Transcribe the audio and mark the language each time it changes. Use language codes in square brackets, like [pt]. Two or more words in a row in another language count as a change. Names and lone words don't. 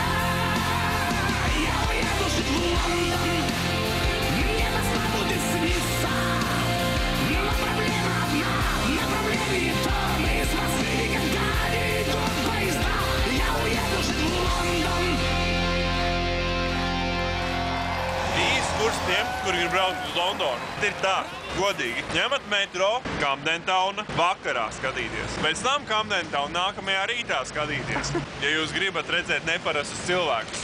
[ru] Я уеду жить в Лондон. Мне Москва будет сниться. Но проблема одна, направление то. Мы из Москвы никогда не идут поезда. Я уеду жить в London. [lv] Īsts kurs tiem, kuri grib braukt uz Londonu. Ir tā, godīgi, ņemat metro, Camden Towna vakarā skatīties. Pēc tam Camden Towna nākamajā rītā skatīties. Ja jūs gribat redzēt neparastus cilvēkus.